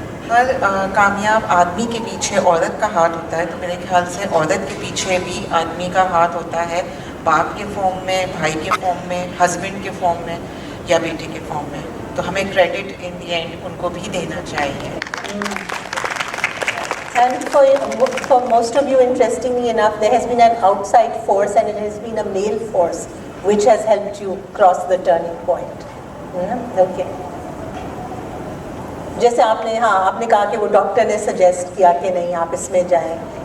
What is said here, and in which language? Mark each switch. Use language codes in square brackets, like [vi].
[ur] ہر کامیاب آدمی کے پیچھے عورت کا ہاتھ ہوتا ہے. تو میرے خیال سے عورت کے پیچھے بھی آدمی کا ہاتھ ہوتا ہے, باپ کے فارم میں, بھائی کے فارم میں, ہسبینڈ کے فارم میں یا بیٹے کے فارم میں. تو ہمیں کریڈٹ [en] in the end [ur] ان کو بھی دینا چاہیے. [en] And for most of you, interestingly enough, there has been an outside force and it has been a male force which has helped you cross the turning point. Okay. [ur] جیسے آپ نے کہا کہ وہ ڈاکٹر نے سجیسٹ کیا کہ نہیں آپ اس میں جائیں.